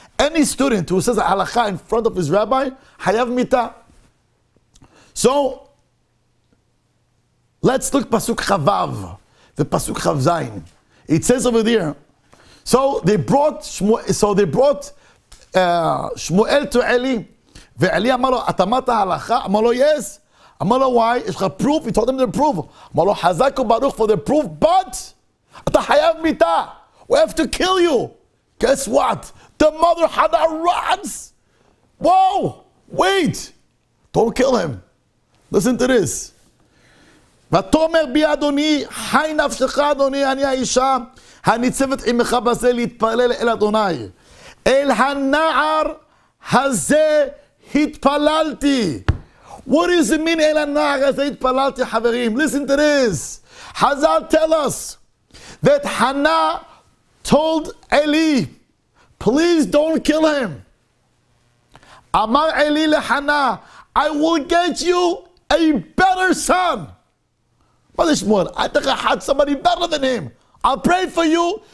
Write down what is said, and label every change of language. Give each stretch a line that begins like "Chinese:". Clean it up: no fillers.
English: Any student who says halacha in front of his rabbi, hayav mita. So, let's look pasuk chavav, the pasuk chavzayin. It says over there. So they brought Shmuel to Eli.
Hebrew: ואלי אמר לו, אתה אמרת ההלכה? אמר לו,
English: yes. אמר לו, why?
Hebrew: יש לך
English: proof? He told him the proof.
Hebrew: אמר לו, חזק וברוך
English: for the proof,
Hebrew: but אתה חייב מיתה.
English: We have to kill you. Guess what? The mother Hannah runs. Whoa, wait. Don't kill him. Listen to this.
Hebrew: ותאמר בי אדוני, חי נפשך אדוני, אני האישה הניצבת עמך בזה להתפלל אל אדוני. אל הנער הזה התפללתי.
English: What does it mean,
Hebrew: אל הנער הזה התפללתי, חברים?
English: Listen to this. Hazal tell us that Hannah told Eli, please don't kill him.
Hebrew: אמר אלי לחנה,
English: I will get you a better son. Brother Shmuel, I think I had somebody better than him. I'll pray for you.